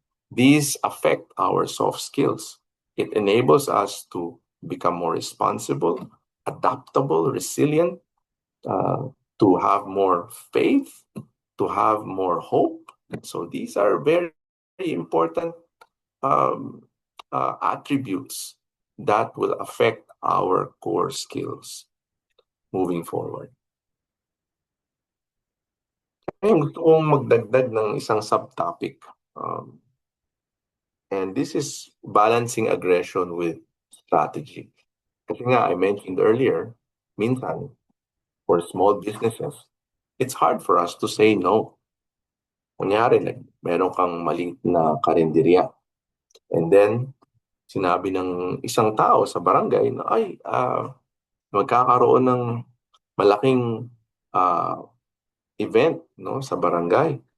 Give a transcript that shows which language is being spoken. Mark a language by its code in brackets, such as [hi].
[en] These affect our soft skills. It enables us to become more responsible, adaptable, resilient, to have more faith, to have more hope. So these are very, very important attributes that will affect our core skills moving forward. [tl] Ngayon, gusto kong magdagdag ng isang subtopic. [en] And this is balancing aggression with strategy. [tl] Kasi nga, [en] I mentioned earlier, [tl] minsan, [en] for small businesses, it's hard for us to say no. [tl] Kunyari, meron kang maliit na karinderya. [en] And then, [tl] sinabi ng isang tao sa barangay na, magkakaroon ng malaking event sa barangay.